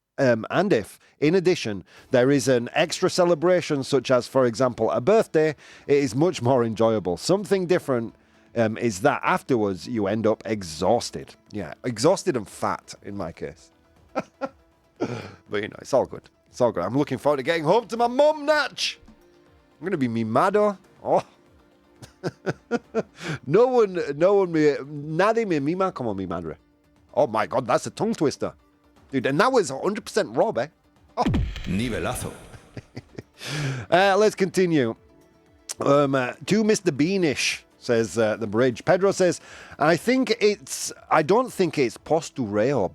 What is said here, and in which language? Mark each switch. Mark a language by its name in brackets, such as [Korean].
[English] And if, in addition, there is an extra celebration, such as, for example, a birthday, it is much more enjoyable. Something different is that afterwards you end up exhausted. Yeah, exhausted and fat in my case. But, it's all good. It's all good. I'm looking forward to getting home to my mum, Natch. I'm going to be mimado. Oh. No one, [Spanish] nadie me mima como mi madre. [English] Oh my God, that's a tongue twister. Dude, and that was 100% Rob, eh? Oh. [Spanish] Nivelazo. [English] Let's continue. To Mr. Beanish, says the bridge. Pedro says, I don't think it's postureo.